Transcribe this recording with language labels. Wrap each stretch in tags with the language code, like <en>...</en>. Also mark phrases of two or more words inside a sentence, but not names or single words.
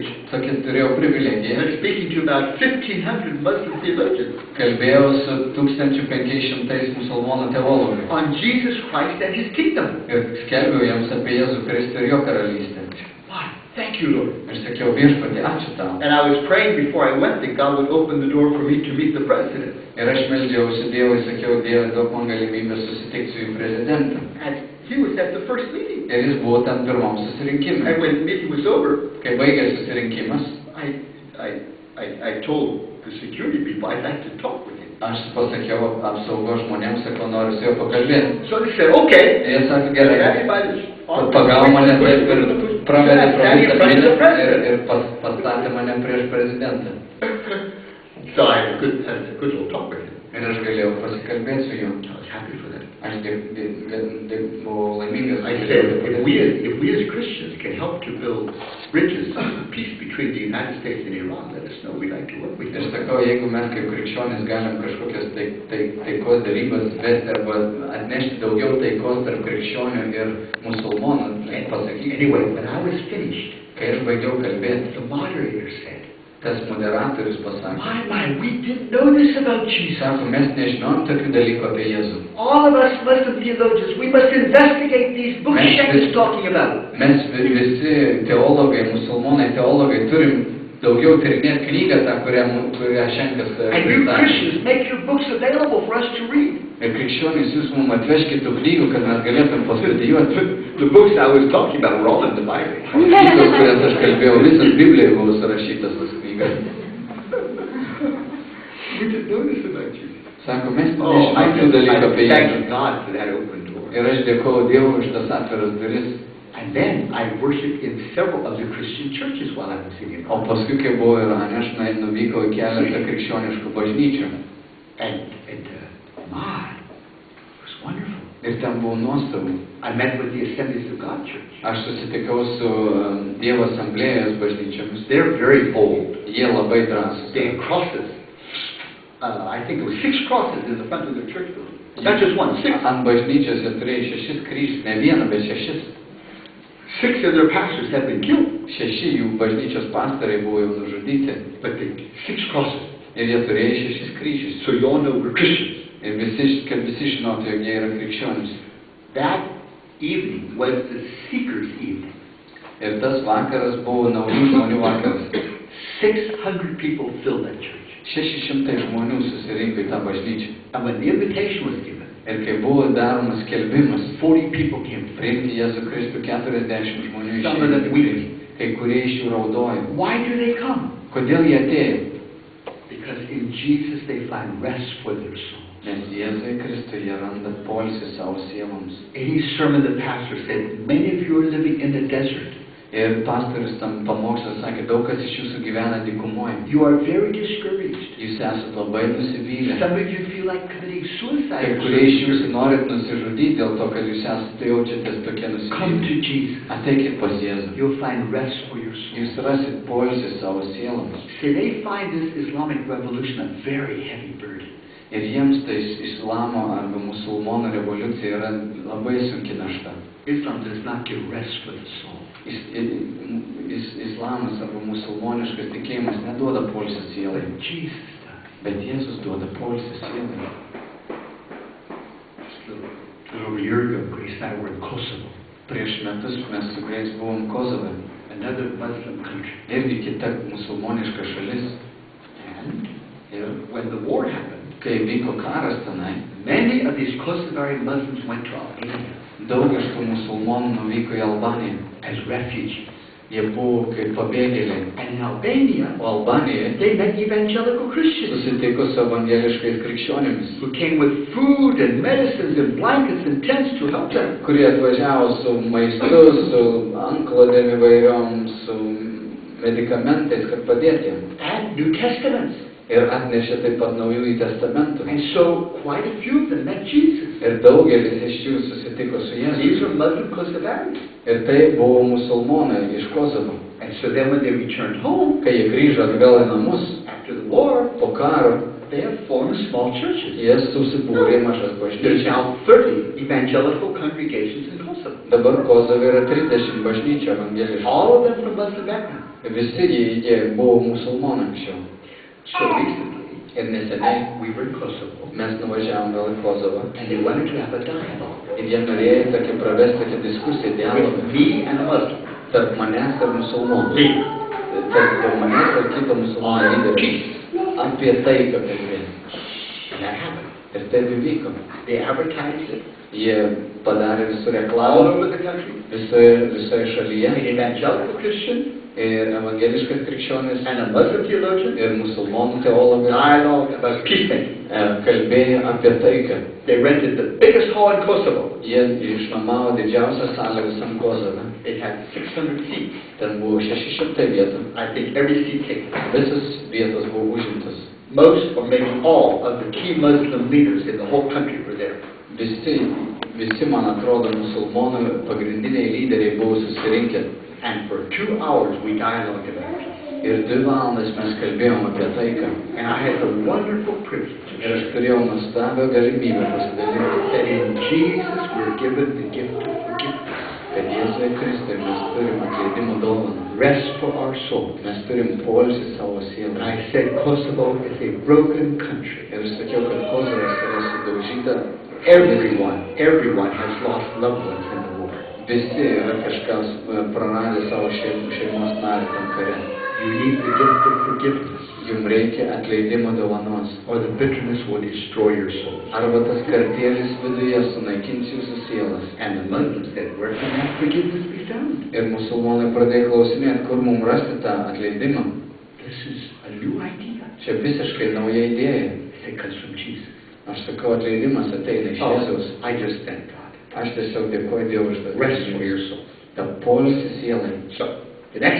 <lt>Tokia turėjau privilegiją.</lt> <en>And speaking to about 1,500 Muslim theologians.</en> <lt>Kalbėjau su 1500 musulmonų teologais.</lt> <en>On Jesus Christ and His kingdom.</en> <lt>Ir skelbiau jiems apie Jėzų Kristų ir jo karalystę.</lt> <en>Wow, thank you, Lord.</en> <lt>Ir sakiau, viešpatie, ačiū tau.</lt> <en>And I was praying before I went that God would open the door for me to meet the president.</en> <lt>Ir aš meldžiausi Dievui, sakiau, Dieve, duok man galimybę susitikti su jų prezidentu.</lt> <en>And he was at the first meeting.</en> <lt>Ir jis buvo tam pirmam susirinkimui.</lt> <en>And when the meeting was over,</en> <lt>Kai baigė susirinkimas,</lt> <en>I told the security people I'd like to talk with him.</en> <lt>aš pasakiau apsaugos žmonėms, sakau, noriu su juo pakalbėti.</lt> <en>So they said, okay.</en> <lt>Ir jie sakė, gerai,</lt> <en>Everybody's</en> <lt>pagavo mane taip ir pravedė pro visą minią ir pastatė mane prieš prezidentą.</lt> <en>So I had a good little talk with him.</en> <lt>Ir aš galėjau pasikalbėti su juo.</lt> <en>I was happy for that.</en> <lt>Aš buvau laimingas.</lt> <en>I said, if we as Christians can help to build bridges of peace between the United States and Iran, let us know. We'd like to work with you.</en> <lt>Ir sakau, jeigu mes kaip krikščionys galim kažkokias taikos darybas vesti arba atnešti daugiau taikos tarp krikščionių ir musulmonų, pasakykite.</lt> <en>Anyway, when I was finished,</en> <lt>Kai aš baigiau kalbėti,</lt> <en>the moderator said,</en> <lt>tas moderatorius pasakė,</lt> <en>my, we didn't know this about Jesus.</en> <lt>sako, mes nežinojom tokių dalykų apie Jėzų.</lt> <en>All of us Muslim theologians, we must investigate these books Shank is talking about.</en> <lt>Mes visi teologai, musulmonai teologai turim daugiau tyrinėti knygą tą, kurią Šenkas</lt> <en>And you Christians, make your books available for us to read.</en> <lt>Ir krikščionys, jūs mums atveškite tų knygų, kad mes galėtum pastudijuoti.</lt> <en>The books I was talking about were all in the Bible.</en> <lt>Knygos, kurias aš kalbėjau, visas Biblijoje buvo surašytas tas knygas.</lt> <en>We didn't know this about Jesus.</en> <lt>Sako, mes</lt> <en>Oh, I</en> <lt>nežinome tų dalykų apie Jėzų.</lt> <en>thank God for that open door.</en> <lt>Ir aš dėkoju Dievui už tas atviras duris.</lt> <en>And then I worshiped in several of the Christian churches while I was in</en> <lt>O</lt> <en>Iran.</en> <lt>paskui, kai buvau Irane, aš nuvykau į keletą krikščioniškų bažnyčių.</lt> <en>And my, it was wonderful.</en> <lt>Ir ten buvo nuostabu.</lt> <en>I met with the Assemblies of God Church.</en> <lt>Aš susitikau su Dievo asamblėjos bažnyčiomis.</lt> <en>They're very bold.</en> <lt>Jie labai drąsūs.</lt> <en>They had crosses. I think there were 6 crosses in the front of the church building. Not just one, 6.</en> <lt>Ant bažnyčios jie turėjo 6 kryžius, ne vieną, bet 6.</lt> <en>6 of their pastors had been killed.</en> <lt>6 jų bažnyčios pastorai buvo jau nužudyti.</lt> <en>But the 6 crosses.</en> <lt>Ir jie turėjo 6 kryžius.</lt> <en>So you all know we're Christians.</en> <lt>Ir kad visi žinotų, jog jie yra krikščionys.</lt> <en>That evening was the seekers' evening.</en> <lt>Ir tas vakaras buvo naujų žmonių vakaras.</lt> <en>600 people filled that church.</en> <lt>600 žmonių susirinko į tą bažnyčią.</lt> <en>And when the invitation was given,</en> <lt>Ir kai buvo daromas skelbimas,</lt> <en>40 people came.</en> <lt>priimti Jėzų Kristų 40 žmonių</lt> <en>Some of them</en> <lt>išėjo.</lt> <en>weeping.</en> <lt>Kai kurie iš jų raudojo.</lt> <en>Why do they come?</en> <lt>Kodėl jie atėjo?</lt> <en>Because in Jesus they find rest for their soul.</en> <lt>Nes Jėzui Kristui jie randa poilsį savo sieloms.</lt> <en>Any sermon the pastor said, many of you are living in the desert.</en> <lt>Ir pastorius tam pamokslą sakė, daug kas iš jūsų gyvena dykumoje.</lt> <en>You are very discouraged.</en> <lt>Jūs esate labai nusivylę.</lt> <en>Some of you feel like committing</en> <lt>Kai</lt> <en>suicide.</en> <lt>kurie iš jūsų norit nusižudyti dėl to, kad jūs esate jaučiatės tokie</lt> <en>Come</en> <lt>nusivylę.</lt> <en>to Jesus.</en> <lt>Ateikit pas Jėzų.</lt> <en>You'll find rest for your soul.</en> <lt>Jūs rasit poilsį savo sieloms.</lt> <en>See, they find this Islamic revolution a very heavy burden.</en> <lt>Ir jiems tai islamo arba musulmonų revoliucija yra labai sunki našta.</lt> <en>Islam does not give rest for the soul.</en> <lt>Islamas arba musulmoniškas tikėjimas neduoda poilsį sielai,</lt> <en>But Jesus does.</en> <lt>bet Jėzus duoda poilsį sielai.</lt> <en>Just a little over a year ago, Grace and I were in Kosovo,</en> <lt>Prieš metus mes su Grace buvom Kosove,</lt> <en>another Muslim country.</en> <lt>irgi kita musulmoniška šalis.</lt> <en>And</en> <lt>Ir</lt> <en>when the war happened,</en> <lt>kai vyko karas tenai,</lt> <en>many of these Kosovarian Muslims went to Albania</en> <lt>daug iš tų musulmonų nuvyko į Albaniją.</lt> <en>as refugees.</en> <lt>Jie buvo kaip pabėgėliai.</lt> <en>And in Albania,</en> <lt>O Albanijoje</lt> <en>they met evangelical Christians</en> <lt>susitiko su evangeliškais krikščionimis,</lt> <en>who came with food and medicines and blankets and tents to help them.</en> <lt>kurie atvažiavo su maistu, su antklodėm įvairiom, su medikamentais, kad padėti jiems.</lt> <en>And New Testaments.</en> <lt>Ir atnešė taip pat naujųjų testamentų.</lt> <en>And so quite a few of them met Jesus.</en> <lt>Ir daugelis iš jų susitiko su</lt> <en>These</en> <lt>Jėzumi.</lt> <en>are Muslim Kosovarians.</en> <lt>Ir tai buvo musulmonai iš Kosovo.</lt> <en>And so then when they returned home</en> <lt>Kai jie grįžo atgal į namus</lt> <en>after the war,</en> <lt>po karo,</lt> <en>They have formed small churches.</en> <lt>Jie susibūrė mažas</lt> <en>There's</en> <lt>bažnyčias.</lt> <en>now 30 evangelical congregations in Kosovo.</en> <lt>Dabar Kosove yra 30 bažnyčių evangeliškų.</lt> <en>All of them from Muslim background.</en> <lt>Visi jie buvo musulmonai anksčiau.</lt> <en>So recently,</en> <lt>Ir neseniai</lt> <en>we were in Kosovo,</en> <lt>mes nuvažiavom vėl į Kosovą.</lt> <en>and they wanted to have a dialogue</en> <lt>Ir jie norėjo tokią pravesti tokią diskusiją, dialogą</lt> <en>with me and a Muslim</en> <lt>tarp manęs ir musulmonų.</lt> <en>leader</en> <lt>Tarp manęs ir kito musulmonų</lt> <en>on</en> <lt>lyderio.</lt> <en>peace.</en> <lt>Apie taiką kalbėti.</lt> <en>And that happened.</en> <lt>Ir taip įvyko.</lt> <en>They advertised it</en> <lt>Jie padarė visur</lt> <en>all</en> <lt>reklamą</lt> <en>over the country.</en> <lt>visoje šalyje.</lt> <en>An evangelical Christian</en> <lt>Ir evangeliškas krikščionis</lt> <en>and a Muslim theologian</en> <lt>ir musulmonų teologas</lt> <en>dialogue about peacemaking.</en> <lt>kalbėjo apie taiką.</lt> <en>They rented the biggest hall in Kosovo.</en> <lt>Jie išnuomavo didžiausią salę visam Kosove.</lt> <en>It had 600 seats.</en> <lt>Ten buvo 600 vietų.</lt> <en>I think every seat taken.</en> <lt>Visos vietos buvo užimtos.</lt> <en>Most or maybe all of the key Muslim leaders in the whole country were there.</en> <lt>Visi, man atrodo, musulmonų pagrindiniai lyderiai buvo susirinkę.</lt> <en>And for 2 hours we dialogued about it.</en> <lt>Ir 2 valandas mes kalbėjom apie taiką.</lt> <en>And I had the wonderful privilege</en> <lt>Ir aš turėjau nuostabią galimybę pasidalinti,</lt> <en>that in Jesus we're given the gift of forgiveness.</en> <lt>kad Jėzuje Kristuje mes turim atleidimo dovaną.</lt> <en>Rest for our souls.</en> <lt>Mes turim poilsį savo</lt> <en>And</en> <lt>sielą.</lt> <en>I said Kosovo is a broken country.</en> <lt>Ir aš sakiau, kad Kosovas yra sudaužyta.</lt> <en>Everyone has lost loved ones in the war.</en> <lt>Visi yra kažkas praradę savo šeimos narį tam kare.</lt> <en>You need the gift of forgiveness,</en> <lt>Jums reikia atleidimo dovanos.</lt> <en>or the bitterness will destroy your soul.</en> <lt>Arba tas kartėlis viduje sunaikins jūsų sielas.</lt> <en>And the Muslims said, where can that forgiveness be found?</en> <lt>Ir musulmonai pradėjo klausinėti, kur mums rasti tą atleidimą.</lt> <en>This is a new idea.</en> <lt>Čia visiškai nauja idėja.</lt> <en>It comes from Jesus.</en> <lt>Aš sakau, atleidimas ateina iš Jėzaus.</lt> <en>I just thank God.</en> <lt>Aš tiesiog dėkoju Dievui už tą</lt> <en>Rest for your soul.</en> <lt>tą poilsį sielai.</lt> <en>So, the next</en>